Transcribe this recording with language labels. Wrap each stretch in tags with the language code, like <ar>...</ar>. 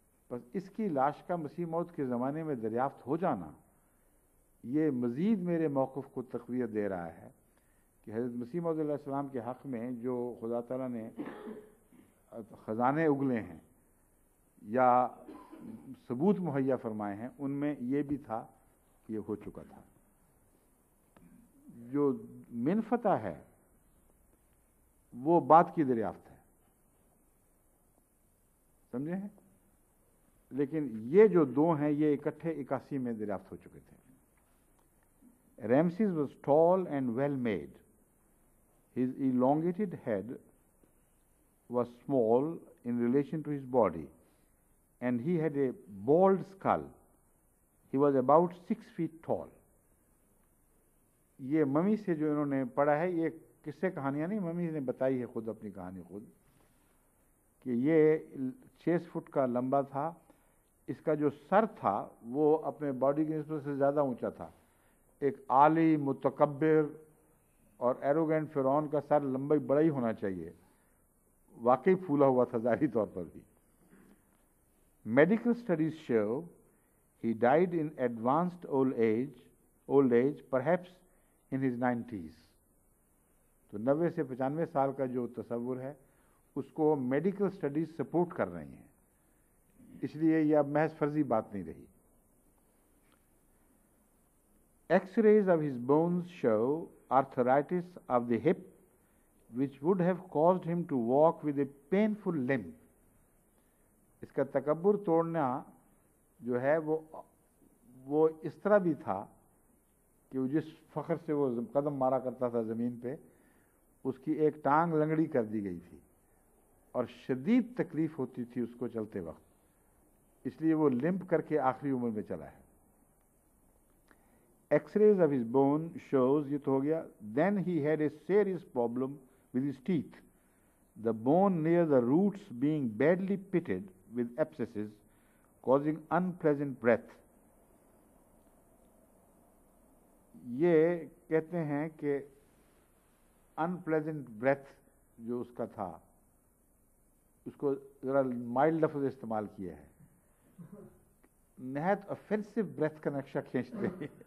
<ur>بس اس کی لاش کا مسیح موعود کے زمانے میں دریافت ہو جانا یہ مزید میرے موقف کو تقویت دے رہا ہے کہ حضرت مسیح موعود علیہ السلام کے حق میں جو خدا تعالیٰ نے خزانے اگلے ہیں یا ثبوت مہیا فرمائے ہیں، ان میں یہ بھی تھا کہ یہ ہو چکا تھا. جو منفتح ہے وہ بعد کی دریافت ہے، سمجھے ہیں؟ لیکن یہ جو دو ہیں یہ اکٹھے 81 میں دریافت ہو چکے تھے.</ur> <en>Ramses was tall and well made. His elongated head was small in relation to his body, and he had a bald skull. He was about 6 feet tall.</en> <ur>یہ ممی سے جو انہوں نے پڑھا ہے، یہ قصے کہانیاں نہیں، ممی نے بتائی ہے خود اپنی کہانی خود، کہ یہ 6 فٹ کا لمبا تھا. اس کا جو سر تھا وہ اپنے باڈی کی نسبت سے زیادہ اونچا تھا. ایک عالی متکبر اور ایروگینٹ فرعون کا سر لمبا بڑا ہی ہونا چاہیے، واقعی پھولا ہوا تھا ظاہری طور پر بھی.</ur> <en>Medical studies show he died in advanced old age perhaps in his 90s.</en> <ur>تو 90 سے 95 سال کا جو تصور ہے اس کو میڈیکل اسٹڈیز سپورٹ کر رہی ہیں، اس لیے یہ اب محض فرضی بات نہیں رہی.</ur> <en>X-rays of his bones show arthritis of the hip, which would have caused him to walk with a painful limp.</en> <ur>اس کا تکبر توڑنا جو ہے وہ اس طرح بھی تھا کہ وہ جس فخر سے وہ قدم مارا کرتا تھا زمین پہ، اس کی ایک ٹانگ لنگڑی کر دی گئی تھی اور شدید تکلیف ہوتی تھی اس کو چلتے وقت، اس لیے وہ لمپ کر کے آخری عمر میں چلا ہے.</ur> <en>X-rays of his bone shows</en> <ur>یہ تو ہو گیا.</ur> <en>Then he had a serious problem with his teeth, the bone near the roots being badly pitted with abscesses causing unpleasant breath.</en> <ur>یہ کہتے ہیں کہ</ur> <en>unpleasant breath</en> <ur>جو اس کا تھا، اس کو ذرا مائلڈ لفظ استعمال کیا ہے، نہایت</ur> <en>offensive breath</en> <ur>کا نقشہ کھینچتے ہیں.</ur>